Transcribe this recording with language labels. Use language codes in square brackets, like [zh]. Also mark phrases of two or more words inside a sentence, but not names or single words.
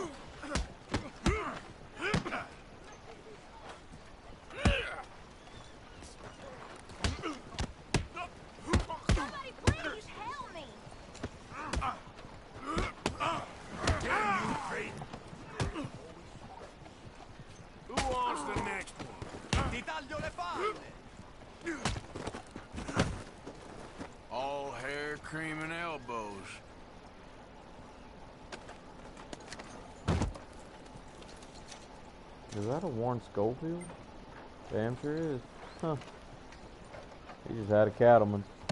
[en] Somebody please help me. Who wants the next one? [it] Ti taglio le palle! [en] All hair, cream, and elbows. Is that a Warren Schofield? Damn sure is. Huh. He just had a cattleman.